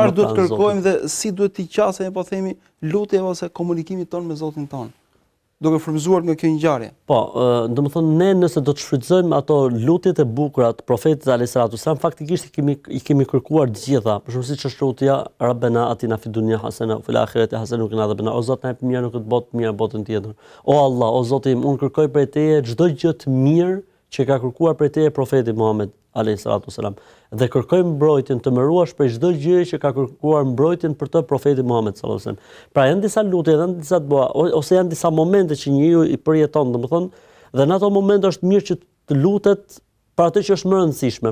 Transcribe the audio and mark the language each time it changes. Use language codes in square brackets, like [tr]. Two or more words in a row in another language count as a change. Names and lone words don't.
[sq] Çfarë duhet kërkojmë dhe si duhet t'i qasemi, po themi, lutje ose komunikimi ton me Zotin ton, duke frymëzuar nga kjo ngjarje. Po, domethënë ne nëse do të shfrytëzojmë ato lutjet e bukura të profetit [ar] عليه السلام, [sq] faktikisht i kemi kërkuar të gjitha. Për shembull siç është lutja [ar] ربنا آتنا في الدنيا حسنة وفي الآخرة حسنة وقنا عذاب النار. [sq] O Zot, na jep mirë në këtë botë, mirë në botën tjetër. O Allah, o Zoti im, unë kërkoj prej Teje çdo gjë të mirë që ka kërkuar prej Teje profeti Muhammed [ar] عليه السلام. [sq] Dhe kërkoj mbrojtjen të mëruash për çdo gjë që ka kërkuar mbrojtjen për të profeti Muhammed [ar] صلى الله عليه وسلم. [sq] Pra janë disa lutje, janë disa dua, ose janë disa momente që njeriu i përjeton, domethënë, dhe në ato momente është mirë që të lutet për atë që është më rëndësishme.